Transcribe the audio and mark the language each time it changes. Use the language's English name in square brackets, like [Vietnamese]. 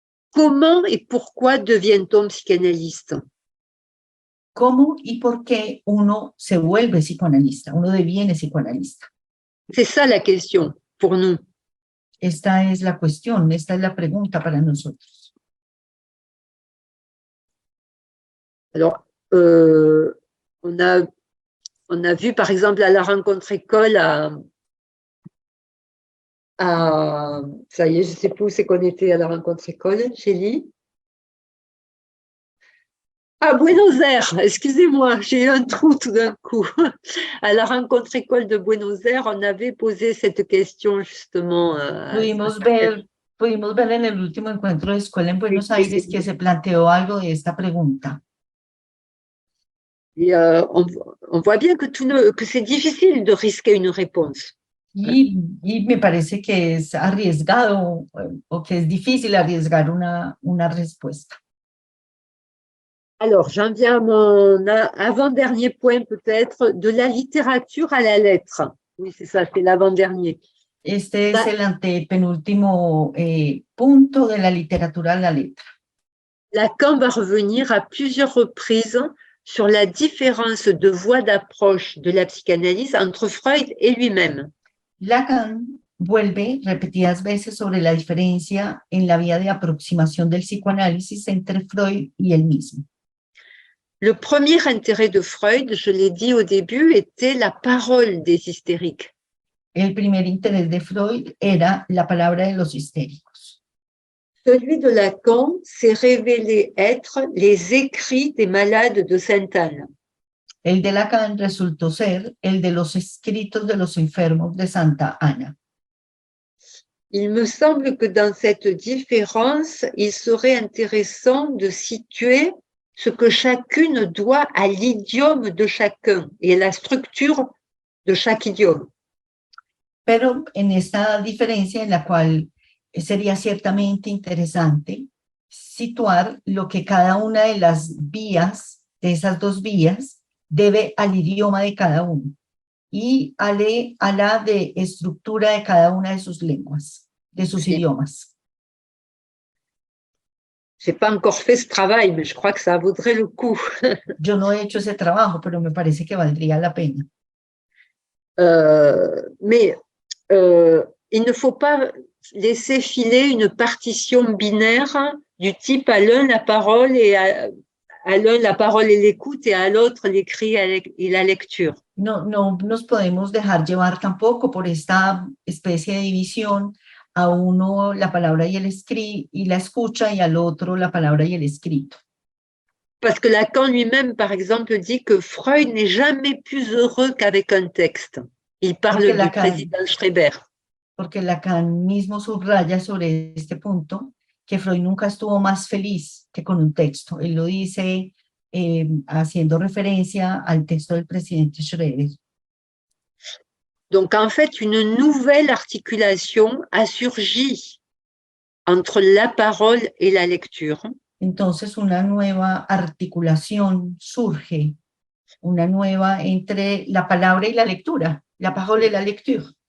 [French] Comment et pourquoi devient-on psychanalyste? [Spanish] ¿Cómo y por qué uno se vuelve psicoanalista? Uno deviene psicoanalista. [French] C'est ça la question pour nous. [Spanish] Esta es la cuestión, esta es la pregunta para nosotros. [French] Alors, on a vu, par exemple, à la rencontre école ça y est, je ne sais plus où c'est qu'on était à la rencontre école, Chélie. À Buenos Aires, excusez-moi, j'ai eu un trou tout d'un coup. À la rencontre école de Buenos Aires, on avait posé cette question justement. [Spanish] Pudimos ver en el último encuentro de escuela en Buenos Aires que se planteó algo de esta pregunta. [French] Et on voit bien que c'est difficile de risquer une réponse. [Spanish] Y me parece que es arriesgado o que es difícil arriesgar una respuesta. [French] Alors, j'en viens à mon avant-dernier point peut-être, de la littérature à la lettre. Oui, c'est ça, c'est l'avant-dernier. [Spanish] Este es el antepenúltimo punto de la literatura a la letra. [French] Lacan va revenir à plusieurs reprises sur la différence de voie d'approche de la psychanalyse entre Freud et lui-même. [Spanish] Lacan vuelve repetidas veces sobre la diferencia en la vía de aproximación del psicoanálisis entre Freud y él mismo. [French] Le premier intérêt de Freud, je l'ai dit au début, était la parole des hystériques. [Spanish] El primer interés de Freud era la palabra de los histéricos. [French] Celui de Lacan s'est révélé être les écrits des malades de Sainte-Anne. [Spanish] El de Lacan resultó ser el de los escritos de los enfermos de Santa Ana. [French] Il me semble que dans cette différence, il serait intéressant de situer ce que chacune doit à l'idiome de chacun et à la structure de chaque idiome. [Spanish] Pero en esta diferencia en la cual sería ciertamente interesante situar lo que cada una de las vías, de esas dos vías, debe al idioma de cada uno y a la de estructura de cada una de sus lenguas, de sus idiomas. [French] Je n'ai pas encore fait ce travail, mais je crois que ça vaudrait le coup. [Spanish] Yo no he hecho ese trabajo, pero me parece que valdría la pena. [French] Mais il ne faut pas laisser filer une partition binaire du type à l'un la parole et à l'un la parole et l'écoute et à l'autre l'écrit et la lecture. [Spanish] No nos podemos dejar llevar tampoco por esta especie de división, a uno la palabra y la escucha y al otro la palabra y el escrito. [French] Parce que Lacan lui-même, par exemple, dit que Freud n'est jamais plus heureux qu'avec un texte. Il parle du président Schreiber. [Spanish] Porque Lacan mismo subraya sobre este punto que Freud nunca estuvo más feliz que con un texto. Él lo dice haciendo referencia al texto del presidente Schreiber. [French] Donc, en fait, une nouvelle articulation a surgi entre la parole et la lecture. [Spanish] Entonces una nueva articulación surge, una nueva entre la palabra y la lectura, [French] la parole et la lecture.